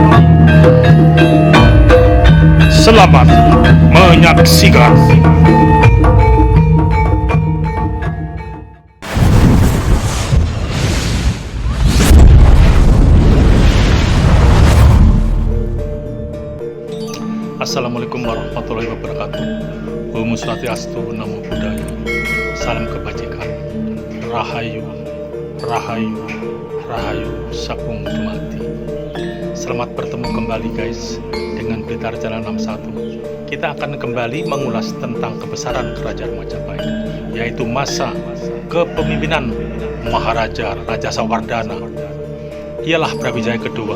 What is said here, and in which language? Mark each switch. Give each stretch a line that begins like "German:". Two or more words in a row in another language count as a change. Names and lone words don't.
Indonesian: Selamat menyaksikan. Assalamualaikum warahmatullahi wabarakatuh. Om Swastiastu, Namo Buddhaya. Salam kebajikan. Rahayu, Rahayu, Rahayu Sapung Dumati. Selamat bertemu kembali guys dengan Blitar Jalan 61. Kita akan kembali mengulas tentang kebesaran Kerajaan Majapahit, yaitu masa kepemimpinan Maharaja Raja Sawardana. Ialah Brawijaya kedua.